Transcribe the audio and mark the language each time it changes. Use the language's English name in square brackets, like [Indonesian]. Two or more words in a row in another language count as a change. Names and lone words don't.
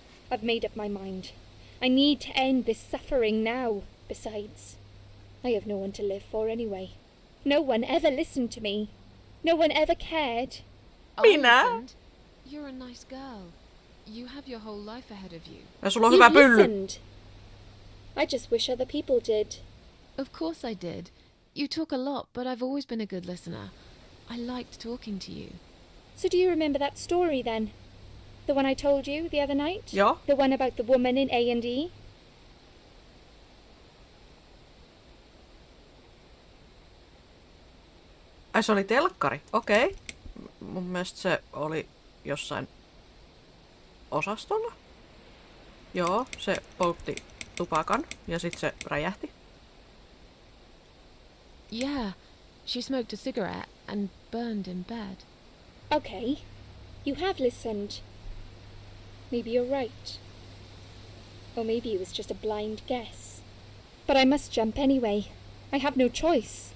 [English] I've made up my mind. I need to end this suffering now. Besides, I have no one to live for anyway. No one ever listened to me. No one ever cared. [Finnish] Minä? [English] listened. You're a nice girl. You have your whole life ahead of you. [Finnish] Ja sulla on [English] You [Finnish] hyvä pylly. [English] listened. I just wish other people did. Of course I did. You talk a lot, but I've always been a good listener. I liked talking to you. So do you remember that story then? The one I told you the other night? [Finnish] Joo. [English] The one about the woman in A&E? [Finnish] Ai se oli telkkari, okei. Mun mielestä se oli jossain osastolla. Joo, se poltti tupakan ja sit se räjähti. [English] Yeah, she smoked a cigarette and burned in bed. Okay. You have listened. Maybe you're right. Or maybe it was just a blind guess. But I must jump anyway. I have no choice.